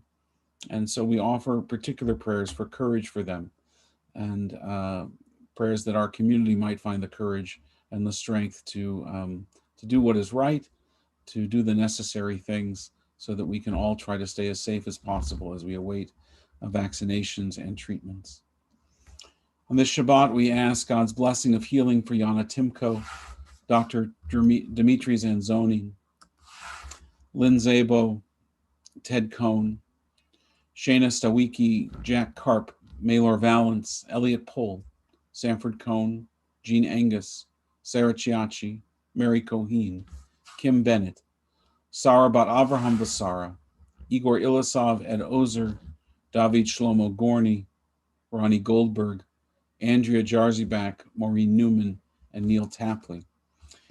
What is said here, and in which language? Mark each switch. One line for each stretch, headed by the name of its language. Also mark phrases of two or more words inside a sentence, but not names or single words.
English: And so we offer particular prayers for courage for them, and prayers that our community might find the courage and the strength to do what is right, to do the necessary things, so that we can all try to stay as safe as possible as we await vaccinations and treatments. On this Shabbat, we ask God's blessing of healing for Yana Timko, Dr. Dimitri Zanzoni, Lynn Zabo, Ted Cohn, Shana Stawicki, Jack Karp, Maylor Valance, Elliot Pohl, Sanford Cohn, Jean Angus, Sarah Chiachi, Mary Coheen, Kim Bennett, Sarah Bat Avraham Basara, Igor Ilisov, Ed Ozer, David Shlomo Gorny, Ronnie Goldberg, Andrea Jarzybak, Maureen Newman, and Neil Tapley.